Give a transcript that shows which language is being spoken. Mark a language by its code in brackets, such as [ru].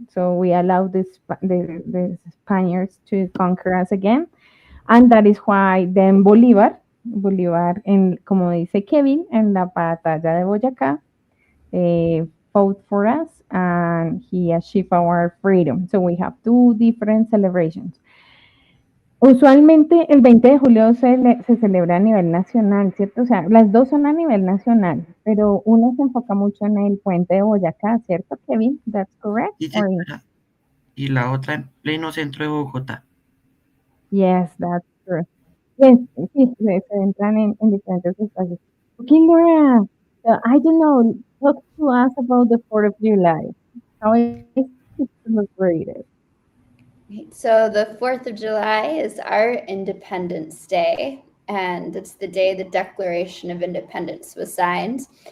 [en] So we allowed the Spaniards to conquer us again. And that is why then Bolívar, [es] como dice Kevin, en la batalla de Boyacá, [en] fought for us and he achieved our freedom. So we have two different celebrations. [es] Usualmente el 20 de julio se celebra a nivel nacional, ¿cierto? O sea, las dos son a nivel nacional, pero uno se enfoca mucho en el puente de Boyacá, ¿cierto, Kevin? [en] That's correct? [es] Y, [en] Or [es] y la otra en pleno centro de Bogotá. [en] yes, that's true. [es] Yes, sí, se entran en diferentes espacios. [en] Okay, Laura, so I don't know, talk to us about the 4th of July. How is it celebrated? So the 4th of July is our Independence Day, and it's the day the Declaration of Independence was signed.